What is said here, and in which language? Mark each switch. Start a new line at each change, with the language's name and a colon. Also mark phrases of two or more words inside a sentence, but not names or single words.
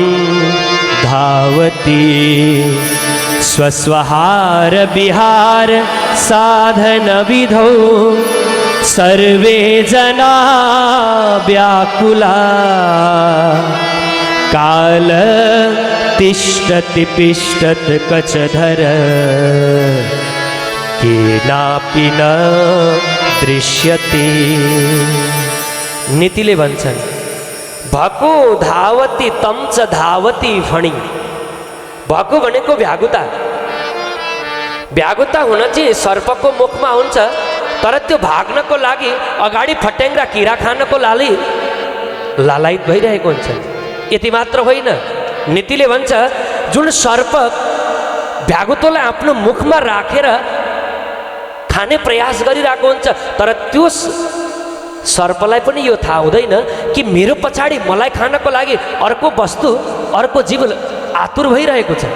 Sanskrit: धावति स्वस्वहार विहार साधन विधौ सर्वे जना व्याकुला काल तिष्ठति पिष्ठत कचधर केनापि न दृश्यते।
Nepali: नीतिले भन्छन्
Sanskrit: भको धावती तम च धावती फणी।
Nepali: भको भनेको भ्यागुता। भ्यागुता हुन चाहिँ सर्पको मुखमा हुन्छ, तर त्यो भाग्नको लागि अगाडि फट्याङ्ग्रा किरा खानको लागि लालायित भइरहेको हुन्छ। यति मात्र होइन, नीतिले भन्छ जुन सर्प भ्यागुतोलाई आफ्नो मुखमा राखेर खाने प्रयास गरिरहेको हुन्छ, तर त्यो सर्पलाई पनि यो थाहा हुँदैन कि मेरो पछाडि मलाई खानको लागि अर्को वस्तु अर्को जीव आतुर भइरहेको छ।